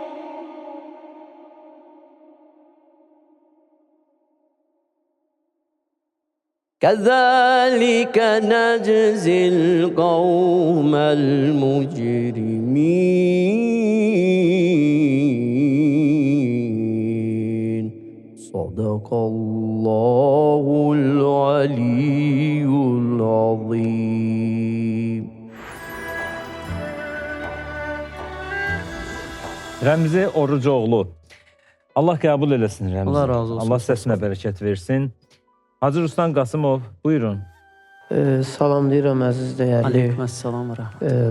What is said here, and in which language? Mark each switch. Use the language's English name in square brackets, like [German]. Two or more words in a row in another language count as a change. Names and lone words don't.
[Arabic] كذلك نجزي القوم المجرمين صدق الله العلي العظيم. [Azerbaijani] Rəmzi Orucoğlu. Allah qəbul eləsin Rəmzi. Allah razı olsun. Allah səsinə bərəkət versin. Hacı Ruslan Qasımov, buyurun. Salamlayıram əziz dəyərli Aleykümselam və rəhmət.